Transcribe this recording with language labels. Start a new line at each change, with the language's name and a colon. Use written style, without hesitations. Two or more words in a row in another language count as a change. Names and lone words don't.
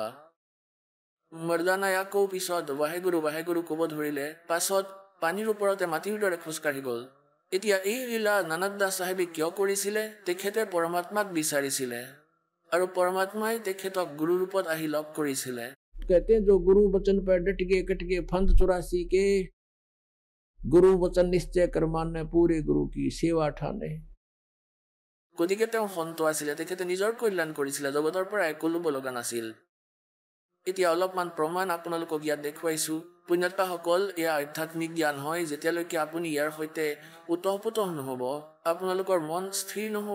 Assamese: মৰ্দানাই আকৌ পিছত ৱাহেগুৰু ক'ব ধৰিলে। পাছত পানীৰ ওপৰতে মাটিৰ দৰে খোজকাঢ়ি গ'ল। এতিয়া এই লীলা নানক দাস চাহেবে কিয় কৰিছিলে? তেখেতে পৰমাত্মাক বিচাৰিছিলে আৰু পৰমাত্মাই তেখেতক গুৰু ৰূপত আহি লগ কৰিছিলে।
Hindi: कहते हैं जो गुरु वचन पर डट के कट के फंद 84 के, गुरु वचन निश्चय कर माने, पूरे गुरु की सेवा ठाने।
Assamese: গতিকে তেওঁ সন্ত আছিলে, তেখেতে নিজৰ কল্যাণ কৰিছিলে, জগতৰ পৰা একো ল'ব লগা নাছিল। এতিয়া অলপমান প্ৰমাণ আপোনালোকক ইয়াত দেখুৱাইছো। পুণ্যাত্মাসকল, এয়া আধ্যাত্মিক জ্ঞান হয়। যেতিয়ালৈকে আপুনি ইয়াৰ সৈতে ওতঃপুতঃ নহ'ব, আপোনালোকৰ মন স্থিৰ নহ'ব।